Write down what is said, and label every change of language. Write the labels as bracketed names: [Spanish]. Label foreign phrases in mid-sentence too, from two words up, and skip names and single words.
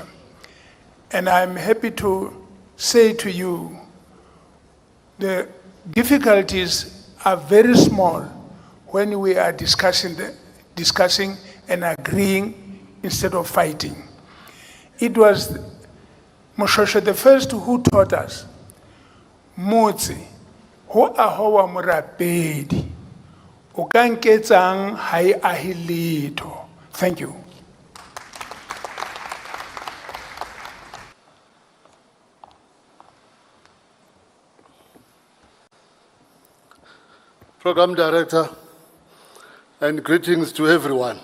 [English] And I'm happy to say to you, the difficulties are very small when we are discussing and agreeing instead of fighting. It was Moshoeshoe the first who taught us, [Southern Sotho] Motse, ho ahoa morapedi. [English] Thank you. Program Director, and greetings to everyone.